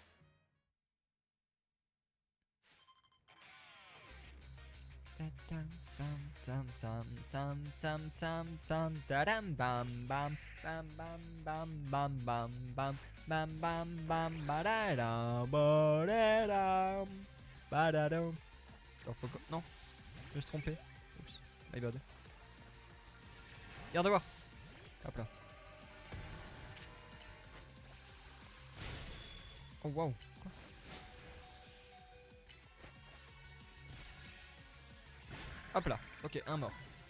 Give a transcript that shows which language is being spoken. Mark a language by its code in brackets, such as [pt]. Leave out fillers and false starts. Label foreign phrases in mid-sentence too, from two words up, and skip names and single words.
[fr] Tam tam tam tam tam tam tam bam bam bam bam bam bam bam bam bam bam bam badadam badadam badadam. Alors faut non, je me suis trompé. Oups, [en] my bad. [fr] Garde voir. Hop là. Oh waouh. Quoi? Hop là. Ok, un mort.